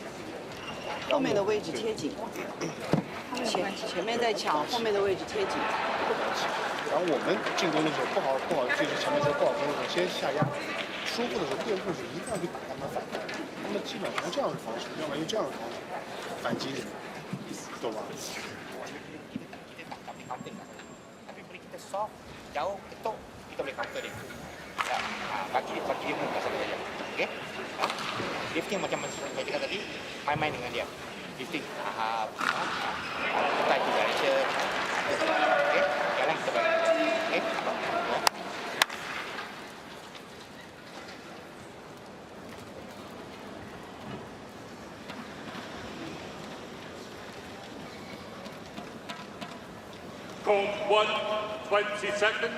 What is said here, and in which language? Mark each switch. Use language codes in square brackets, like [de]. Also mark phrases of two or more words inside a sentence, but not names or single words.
[zh] 后面的位置贴紧，前面在抢，后面的位置贴紧。然后我们进攻的时候不好，就是前面说不好攻的时候，先下压，舒服的时候垫步时一定要去打他们反弹。他们基本上用这样的方式，要不然用这样的方式反击你，懂吧？ [ms] jauh itu kita boleh counter dia. Bagi dia muka saja. Okey. Lifting macam saya cakap tadi, main-main dengan dia. Lifting. Kita itu direction. Okey. Jalan kita bagi. Okey. [en] Court 1, 20 seconds.